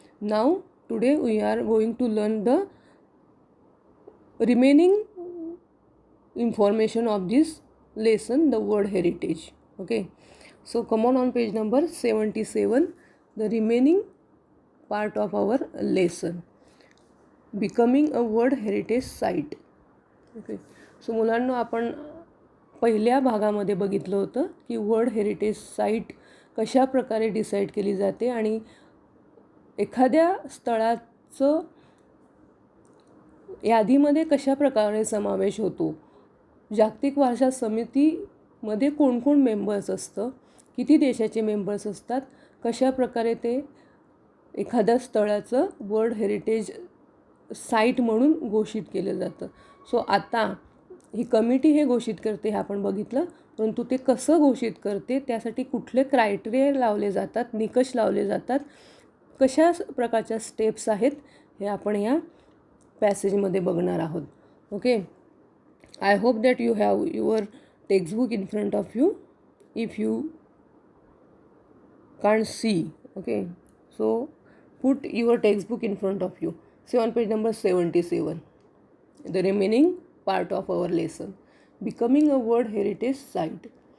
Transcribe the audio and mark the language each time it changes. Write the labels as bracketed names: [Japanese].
[English] Now today we are going to learn the remaining information of this lesson, the World Heritage. Okay, so come on page number 77, the remaining part of our lesson, becoming a World Heritage Site. [Marathi] Okay, so मुलांनो आपण पहिल्या भागामध्ये बघितलं होतं की world heritage site कशा प्रकारे decide केली जाते आणि एखाद्या स्थळाचं यादीमध्ये कशा प्रकारे समावेश होतो, जागतिक वारसा समितीमध्ये कोण कोण मेंबर्स असतं, किती देशाचे मेंबर्स असतात, कशा प्रकारे ते एखाद्या स्थळाचं वर्ल्ड हेरिटेज साईट म्हणून घोषित केलं जातं. सो आता ही कमिटी हे घोषित करते हे आपण बघितलं, परंतु ते कसं घोषित करते, त्यासाठी कुठले क्रायटेरिया लावले जातात, निकष लावले जातात, कशा प्रकारच्या स्टेप्स आहेत हे आपण या पॅसेजमध्ये बघणार आहोत. [English] Okay, I hope that you have your textbook in front of you. If you can't see, okay, so put your textbook in front of you. See on page number 77, the remaining part of our lesson, becoming a World Heritage Site.